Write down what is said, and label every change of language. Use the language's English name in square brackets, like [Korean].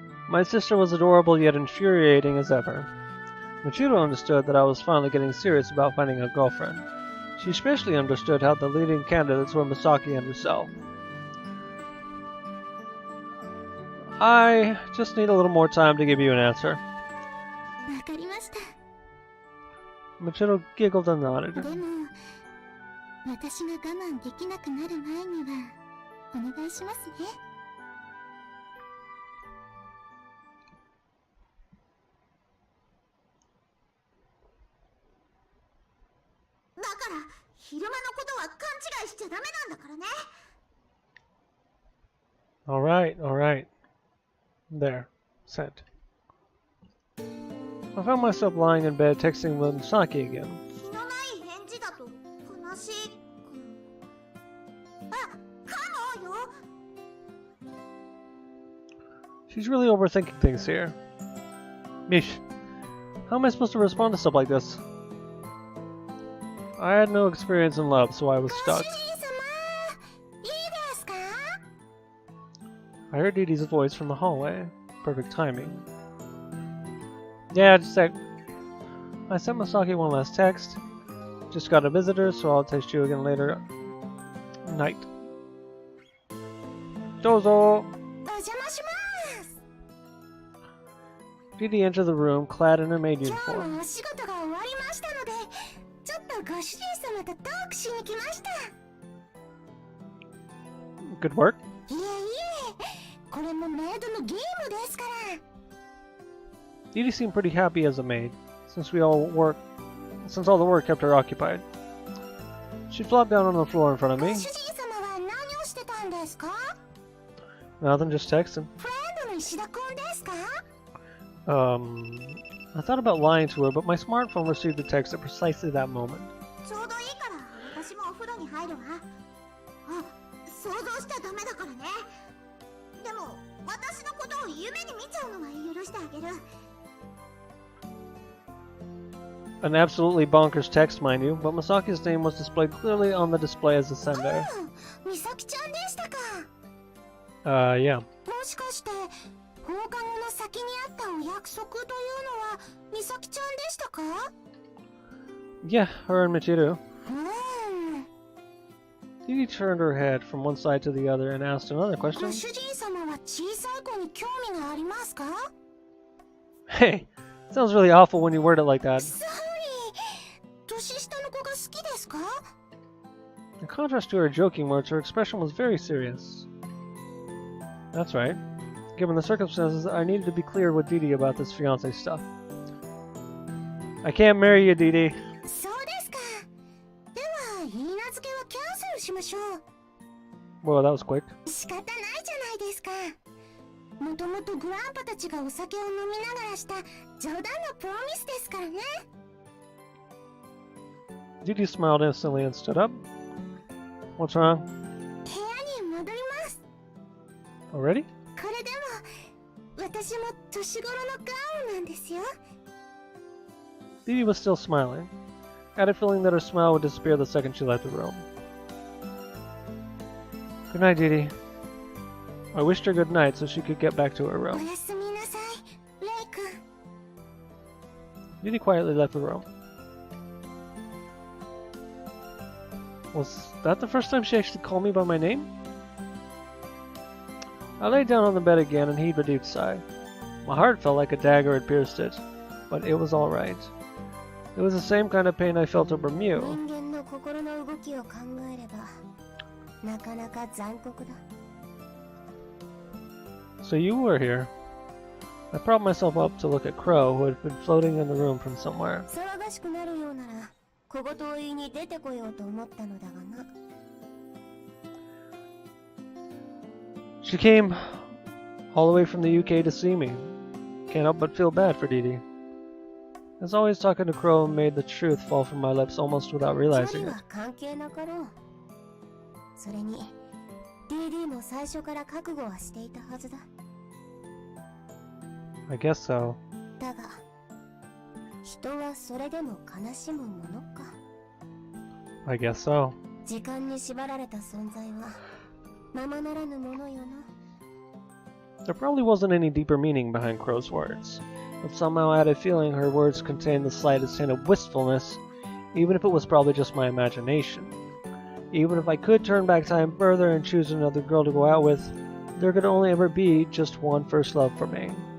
[English] My sister was adorable yet infuriating as ever. Michiru understood that I was finally getting serious about finding a girlfriend. She especially understood how the leading candidates were Misaki and herself. I just need a little more time to give you an answer. [Japanese] わかりました。 [English] Michiru giggled and nodded. [Japanese] でも、私が我慢できなくなる前にはお願いしますね。だから昼間のことは勘違いしちゃダメなんだからね。 [English] Alright, alright. There. Sent. I found myself lying in bed texting Misaki again. [Japanese] 気のない返事だと悲しいかも。あ、かもよ。 [English] She's really overthinking things here. Mish, how am I supposed to respond to stuff like this? I had no experience in love, so I was [Japanese] ご主 [English] stuck. [Japanese] 人様、いいですか？ [English] I heard Didi's voice from the hallway. Perfect timing. Yeah, just a sec. I sent Masaki one last text. Just got a visitor, so I'll text you again later. Night. [Japanese] Dozo! お邪魔します。 [English] Didi entered the room, clad in her maid [Japanese] 今日 [English] uniform. [Japanese] もお仕事が終わりましたので、ちょっとご主人様とトークしに来ました。 [English] Good work? [Japanese] いえいえ、これもメイドのゲームですから。 [English] Didi seemed pretty happy as a maid, since all the work kept her occupied. She flopped down on the floor in front of [Japanese] ご [English] me. [Japanese] 主人様は何をしてたんですか？ [English] Nothing, just texting. [Japanese] フレンドの石田くんですか？ [English] I thought about lying to her, but my smartphone received the text at precisely that moment. [Japanese] ちょうどいいから私もお風呂に入るわ。あ、想像しちゃダメだからね。でも私のことを夢に見ちゃうのは許してあげる。 [English] An absolutely bonkers text, mind you, but Masaki's name was displayed clearly on the display as the [Japanese] あ [English] sender. [Japanese] あ、美咲ちゃんでしたか。 [English] Yeah. [Japanese] もしかして放課後の先にあったお約束というのは美咲ちゃんでしたか？ [English] Yeah, her and Michiru. [Japanese] うん。 [English] Didi turned her head from one side to the other and asked another [Japanese] ご [English] question. [Japanese] 主人様は小さい子に興味がありますか？ [English] Hey, sounds really awful when you word it like that. [Japanese] ソーリー、年下の子が好きですか？ [English] In contrast to her joking words, her expression was very serious. That's right. Given the circumstances, I needed to be clear with Didi about this fiancé stuff. I can't marry you, Didi. [Japanese] そうですか。では、言い名付けはキャンセルしましょう。 [English] Well, that was quick. [Japanese] 仕方ないじゃないですか。もともとグランパたちがお酒を飲みながらした冗談のプロミスですからね。 [English] Didi smiled instantly and stood up. What's wrong? [Japanese] 部屋に戻ります。 [English] Already? [Japanese] これでも、私も年頃のガウンなんですよ。 [English] Didi was still smiling. I had a feeling that her smile would disappear the second she left the room. Good night, Didi. I wished her good night so she could get back to her [Japanese] お [English] room. [Japanese] やすみなさい、レイ君。 [English] Didi quietly left the room. Was that the first time she actually called me by my name? I lay down on the bed again and heaved a deep sigh. My heart felt like a dagger had pierced it, but it was all right. It was the same kind of pain I felt over Mew. [Japanese] 人間の心の動きを考えれば、なかなか残酷だ。 [English] So you were here. I propped myself up to look at Crow, who had been floating in the room from somewhere. [Japanese] 騒がしくなるようなら、小言を言いに出てこようと思ったのだがな。 [English] She came all the way from the UK to see me. Can't help but feel bad for Didi. As always, talking to Crow made the truth fall from my lips almost without [Japanese] 距 [English] realizing [Japanese] 離 [English] it. [Japanese] は関係なかろう。それに、DD も最初から覚悟はしていたはずだ。 [English] I guess so. [Japanese] だが、人はそれでも悲しむものか。 [English] I guess so. [Japanese] 時間に縛られた存在は、ままならぬものよな。 [English] There probably wasn't any deeper meaning behind Crow's words, but somehow I had a feeling her words contained the slightest hint of wistfulness even if it was probably just my imagination. Even if I could turn back time further and choose another girl to go out with, there could only ever be just one first love for me.